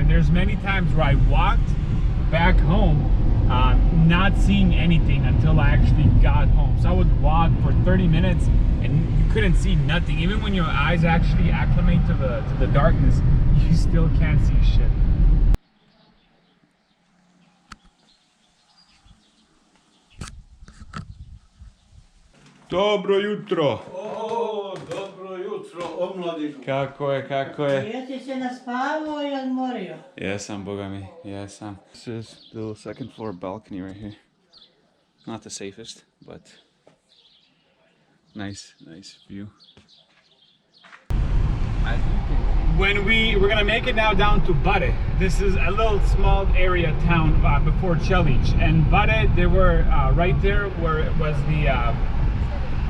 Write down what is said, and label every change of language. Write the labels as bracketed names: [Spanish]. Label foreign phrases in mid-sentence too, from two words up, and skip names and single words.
[English] And there's many times where I walked back home not seeing anything until I actually got home. So I would walk for 30 minutes and you couldn't see nothing. Even when your eyes actually acclimate to the darkness, you still can't see shit. [Bosnian] Dobro jutro. O, dobro jutro, omladinu. Kako je? Jesi se naspavao i odmorio? Jesam, boga mi, jesam. [English] This is the little second floor balcony right here. Not the safest, but nice view. When we're gonna make it now down to Bare. This is a little small area town before Čelić, and Bare, they were right there where it was